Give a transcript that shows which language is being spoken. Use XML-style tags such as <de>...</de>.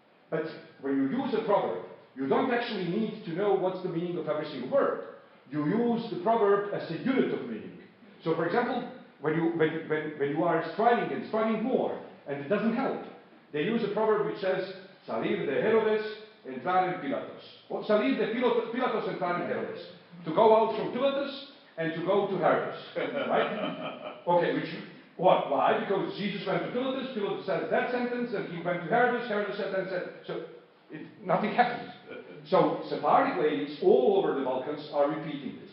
<en>But when you use a proverb, you don't actually need to know what's the meaning of every single word. You use the proverb as a unit of meaning. So, for example, when you are striving more, and it doesn't help, they use a proverb which says,</en> <es>salir de Herodes, entrar en Pilatos. Or salir de Pilatos, entrar en Herodes.</es> <en>To go out from Pilatus and to go to Herodes. Right? Okay, what? Why? Because Jesus went to Pilatus, Pilatus said that sentence, and he went to Herodes, Herodes said that and said, so nothing happens. So Sephardic ladies all over the Balkans are repeating this.</en>